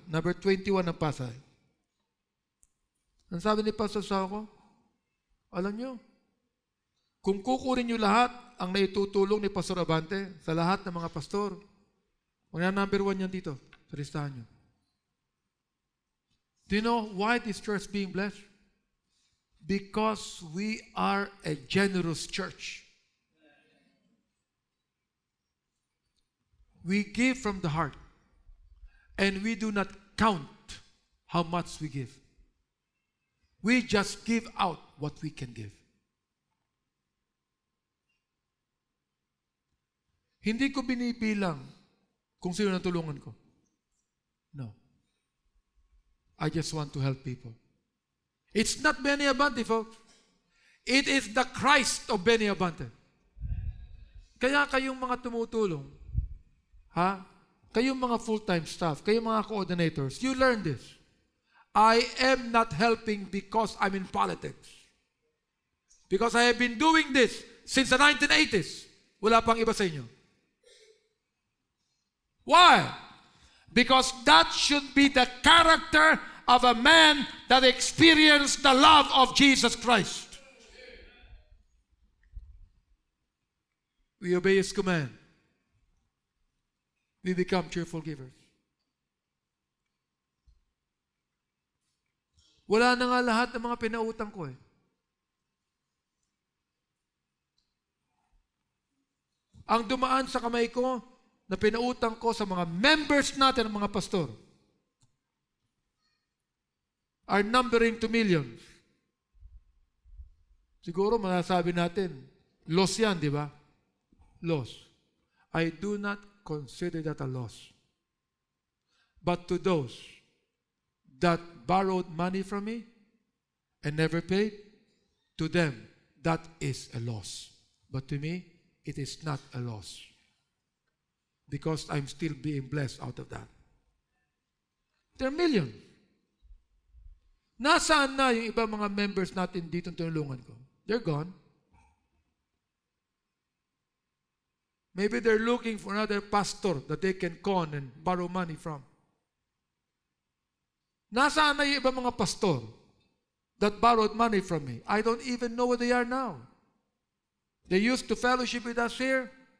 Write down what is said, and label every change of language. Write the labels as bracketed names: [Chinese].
[Filipino] Number 21 ang Pasay. Ang sabi ni Pastor Soko, alam nyo, kung kukunin nyo lahat ang naitutulong ni Pastor Abante sa lahat ng mga pastor, number 1 yan dito sa listahan nyo. [English] Do you know why this church is being blessed? Because we are a generous church. We give from the heart. And we do not count how much we give. We just give out what we can give. [Filipino] Hindi ko binibilang kung sino natulungan ko. [English] No. I just want to help people. It's not Benny Abante, folks. It is the Christ of Benny Abante. [Filipino] Kaya kayong mga tumutulong, kayong mga full-time staff, kayong mga coordinators, [English] you learn this. I am not helping because I'm in politics. Because I have been doing this since the 1980s. [Filipino] Wala pang iba sa inyo. [English] Why? Because that should be the character of a man that experienced the love of Jesus Christ. We obey His command. We become cheerful givers. [Filipino] Wala na nga lahat ng mga pinautang ko eh. ang dumaan sa kamay ko na pinautang ko sa mga members natin, ang mga pastor, [English] are numbering to millions. [Filipino] Siguro masasabi natin, loss yan, di ba? Loss. [English] I do not consider that a loss. But to those that borrowed money from me and never paid, to them, that is a loss. But to me, it is not a loss. Because I'm still being blessed out of that. There are millions. [Filipino] Nasaan na yung ibang mga members natin dito tinulungan ko? [English] They're gone. Maybe they're looking for another pastor that they can con and borrow money from. [Filipino] Nasaan na yung ibang mga pastor [English] that borrowed money from me? I don't even know where they are now. They used to fellowship with us here.